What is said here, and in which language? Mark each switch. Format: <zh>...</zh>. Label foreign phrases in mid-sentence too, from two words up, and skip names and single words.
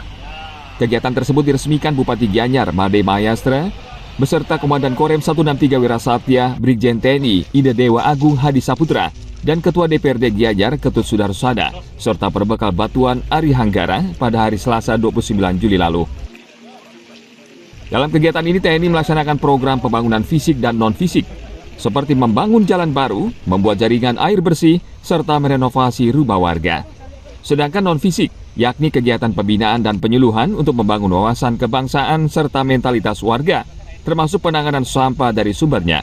<id>Kegiatan tersebut diresmikan Bupati Gianyar, Made Mayastra, beserta Komandan Korem 163 Wirasatya, Brigjen TNI Ida Dewa Agung Hadi Saputra, dan Ketua DPRD Gianyar Ketut Sudarsada, serta perbekal Batuan Ari Hanggara pada hari Selasa 29 Juli lalu. Dalam kegiatan ini TNI melaksanakan program pembangunan fisik dan non-fisik, seperti membangun jalan baru, membuat jaringan air bersih, serta merenovasi rumah warga. Sedangkan non-fisik, yakni kegiatan pembinaan dan penyuluhan untuk membangun wawasan kebangsaan serta mentalitas warga, termasuk penanganan sampah dari sumbernya.</id>